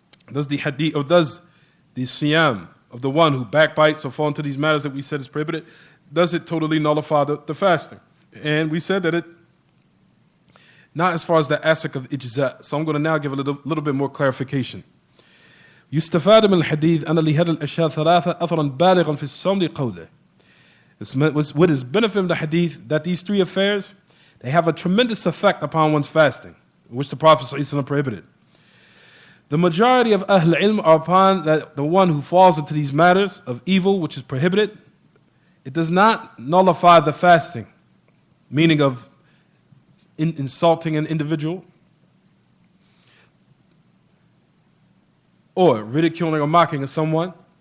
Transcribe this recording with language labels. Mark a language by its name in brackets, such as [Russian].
[English] Does the hadith, or does the siyam of the one who backbites or fall into these matters that we said is prohibited, does it totally nullify the fasting? And we said that it, not as far as the aspect of ijza'. So I'm going to now give a little bit more clarification. [Arabic] يستفاد من الحديث أن لهذه الأشياء ثلاثة أثرا بالغا في الصوم لقوله. [English] What is benefit of the hadith, that these three affairs, they have a tremendous effect upon one's fasting, which the Prophet ﷺ prohibited. The majority of Ahl Ilm are upon that the one who falls into these matters of evil, which is prohibited, it does not nullify the fasting, meaning of insulting an individual, or ridiculing or mocking of someone.